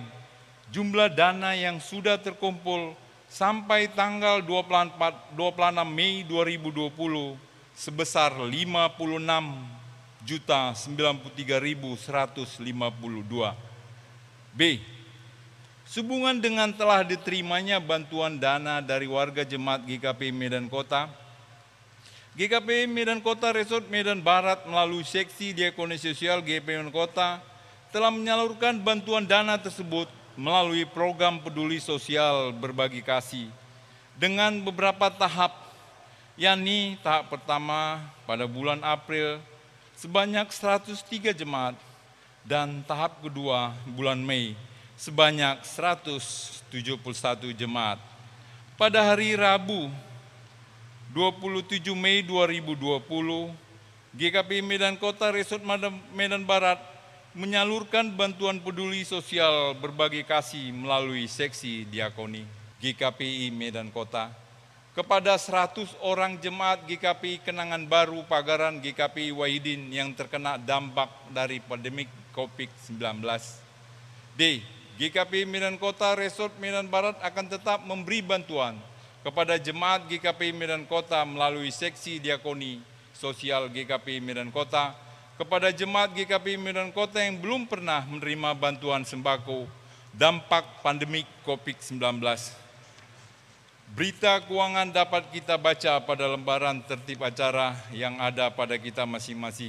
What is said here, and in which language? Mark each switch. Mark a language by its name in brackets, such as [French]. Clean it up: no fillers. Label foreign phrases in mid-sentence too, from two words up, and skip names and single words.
[Indonesian] Jumlah dana yang sudah terkumpul sampai tanggal 26 Mei 2020 sebesar 56.093.152. B. Sehubungan dengan telah diterimanya bantuan dana dari warga jemaat GKPI Medan Kota, GKPI Medan Kota Resort Medan Barat melalui seksi diakoni sosial GKPI Medan Kota telah menyalurkan bantuan dana tersebut melalui program peduli sosial berbagi kasih dengan beberapa tahap, yakni tahap pertama pada bulan April sebanyak 103 jemaat dan tahap kedua bulan Mei sebanyak 171 jemaat. Pada hari Rabu 27 Mei 2020, GKPI Medan Kota Resort Medan Barat menyalurkan bantuan peduli sosial berbagi kasih melalui seksi diakoni GKPI Medan Kota kepada 100 orang jemaat GKPI Kenangan Baru Pagaran GKPI Wahidin yang terkena dampak dari pandemik COVID-19. D. GKPI Medan Kota Resort Medan Barat akan tetap memberi bantuan kepada jemaat GKPI Medan Kota melalui seksi diakoni sosial GKPI Medan Kota kepada jemaat GKPI Medan Kota yang belum pernah menerima bantuan sembako dampak pandemik COVID-19. Berita keuangan dapat kita baca pada lembaran tertib acara yang ada pada kita masing-masing.